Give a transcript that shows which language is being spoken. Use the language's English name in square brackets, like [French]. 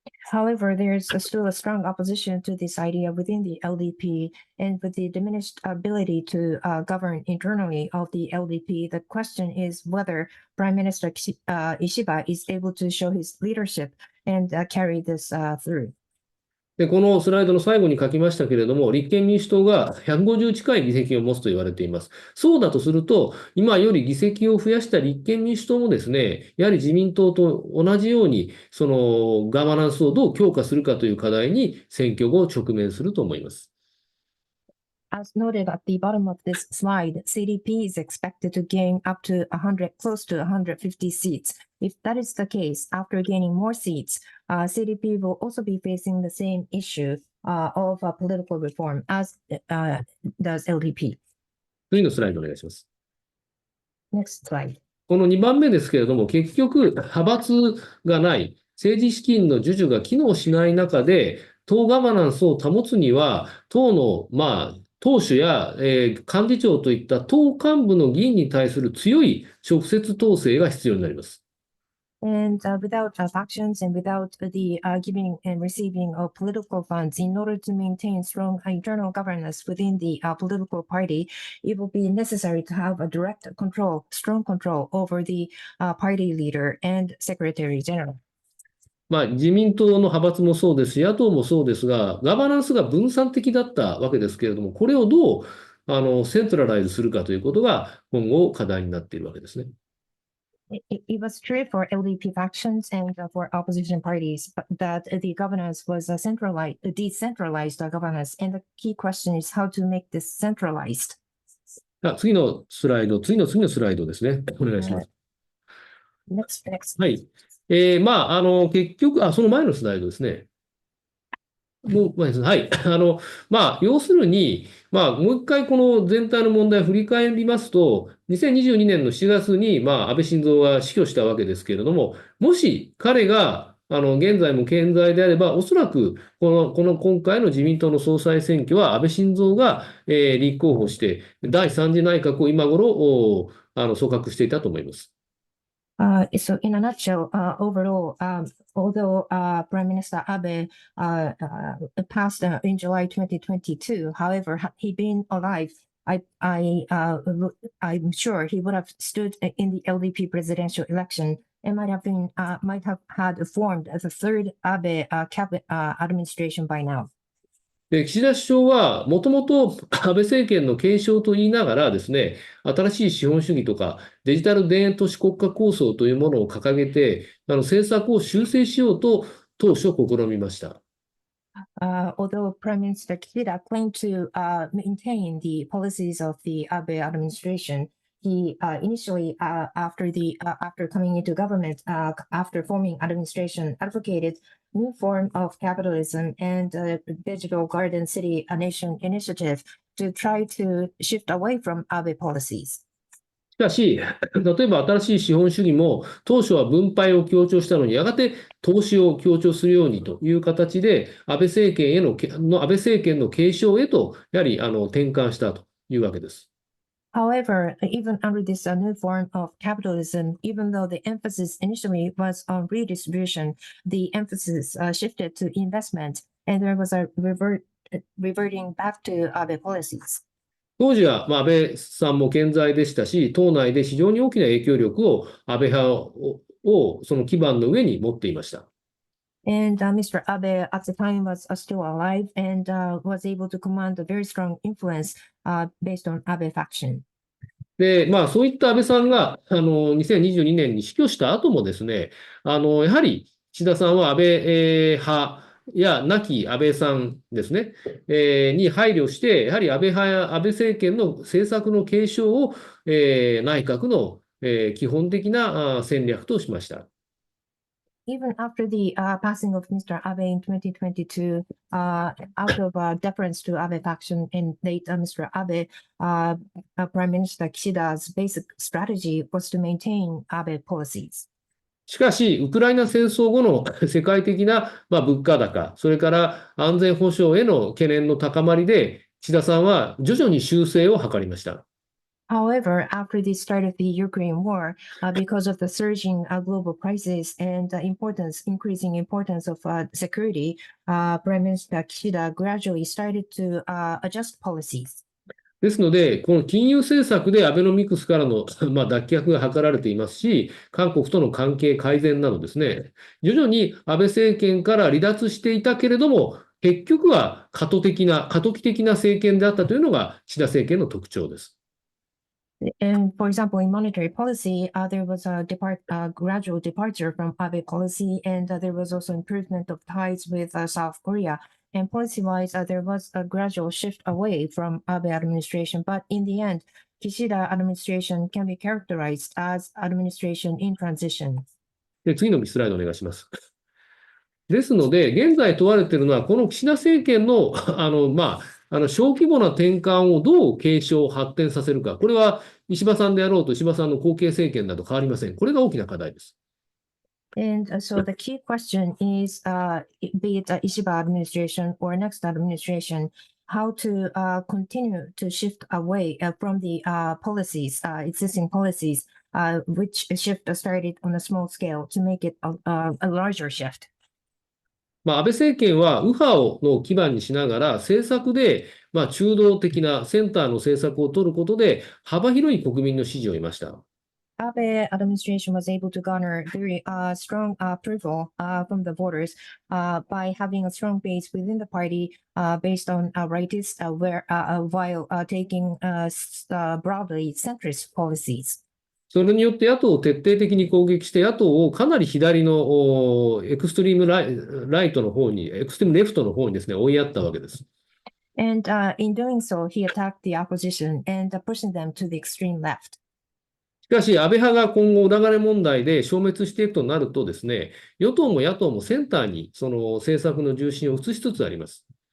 [English] However, there's still a strong opposition to this idea within the LDP, and with the diminished ability to govern internally of the LDP, the question is whether Prime Minister Ishiba is able to show his leadership and carry this through. [Japanese] で、このスライドの最後に書きましたけれども、立憲民主党が150近い議席を持つと言われています。そうだとすると、今より議席を増やした立憲民主党もですね、やはり自民党と同じように、そのガバナンスをどう強化するかという課題に選挙後直面すると思います。 [English] As noted at the bottom of this slide, CDP is expected to gain up to close to 150 seats. If that is the case, after gaining more seats, CDP will also be facing the same issue of political reform as does LDP. [Japanese] 次のスライドお願いします。 [English] Next slide. [Japanese] この2番目ですけれども、結局、派閥がない、政治資金の授受が機能しない中で、党ガバナンスを保つには、党の、党首や、幹事長といった党幹部の議員に対する強い直接統制が必要になります。 [English] And without factions and without the giving and receiving of political funds, in order to maintain strong internal governance within the political party, it will be necessary to have a direct control, strong control over the party leader and secretary general. [Japanese] 自民党の派閥もそうですし、野党もそうですが、ガバナンスが分散的だったわけですけれども、これをどうセントラライズするかということが今後課題になっているわけですね。 [English] It was true for LDP factions and for opposition parties, but that the governance was decentralized governance, and the key question is how to make this centralized. [Japanese] 次のスライドですね。お願いします。 [English] Next. [Japanese] はい。結局、その前のスライドですね。はい。要するに、もう一回この全体の問題を振り返りますと、2022年の4月に、安倍晋三が死去したわけですけれども、もし彼が、現在も健在であれば、おそらく、今回の自民党の総裁選挙は、安倍晋三が、立候補して、第3次内閣を今頃、組閣していたと思います。 [English] So in a nutshell, overall, although Prime Minister Abe passed in July 2022, however, had he been alive, I'm sure he would have stood in the LDP presidential election and might have had formed the third Abe cabinet administration by now. [Japanese] で、岸田首相は、もともと安倍政権の継承と言いながらですね、新しい資本主義とかデジタル田園都市国家構想というものを掲げて、政策を修正しようと当初試みました。 [English] Although Prime Minister Kishida claimed to maintain the policies of the Abe administration, he initially, after coming into government, after forming administration, advocated new form of capitalism and digital garden city nation initiative to try to shift away from Abe policies. [Japanese] しかし、例えば新しい資本主義も当初は分配を強調したのに、やがて投資を強調するようにという形で、安倍政権の継承へと、やはり転換したというわけです。 [English] However, even under this new form of capitalism, even though the emphasis initially was on redistribution, the emphasis shifted to investment, and there was a reverting back to Abe policies. [Japanese] 当時は安倍さんも健在でしたし、党内で非常に大きな影響力を安倍派をその基盤の上に持っていました。 [English] And Mr. Abe at the time was still alive and was able to command a very strong influence based on Abe faction. [Japanese] で、そういった安倍さんが2022年に死去した後もですね、やはり岸田さんは安倍派や亡き安倍さんですね、に配慮して、やはり安倍派や安倍政権の政策の継承を、内閣の、基本的な戦略としました。 [English] Even after the passing of Mr. Abe in 2022, out of deference to Abe faction and late Mr. Abe, Prime Minister Kishida's basic strategy was to maintain Abe policies. [Japanese] しかし、ウクライナ戦争後の世界的な物価高、それから安全保障への懸念の高まりで、岸田さんは徐々に修正を図りました。 [English] However, after the start of the Ukraine war, because of the surging global crisis and increasing importance of security, Prime Minister Kishida gradually started to adjust policies. [Japanese] ですので、この金融政策でアベノミクスからの脱却が図られていますし、韓国との関係改善などですね、徐々に安倍政権から離脱していたけれども、結局は過渡期的な政権であったというのが岸田政権の特徴です。 [English] And for example, in monetary policy, there was a gradual departure from Abe policy, and there was also improvement of ties with South Korea. And policy-wise, there was a gradual shift away from Abe administration. But in the end, Kishida administration can be characterized as administration in transition. [Japanese] で、次のスライドお願いします。ですので、現在問われているのは、この岸田政権の小規模な転換をどう継承、発展させるか。これは石破さんであろうと、石破さんの後継政権など変わりません。これが大きな課題です。 [English] And so the key question is, be it Ishiba administration or next administration, how to continue to shift away from the existing policies, which shift started on a small scale to make it a larger shift. [Japanese] 安倍政権は右派の基盤にしながら政策で中道的なセンターの政策を取ることで幅広い国民の支持を得ました。 [English] Abe administration was able to garner very strong approval from the voters by having a strong base within the party based on rightist while taking broadly centrist policies. [Japanese] それによって野党を徹底的に攻撃して野党をかなり左のエクストリームライトの方に、エクストリームレフトの方にですね、追いやったわけです。 [English] And in doing so, he attacked the opposition and pushing them to the extreme left. [Japanese] しかし、安倍派が今後、流れ問題で消滅していくとなるとですね、与党も野党もセンターにその政策の重心を移しつつあります。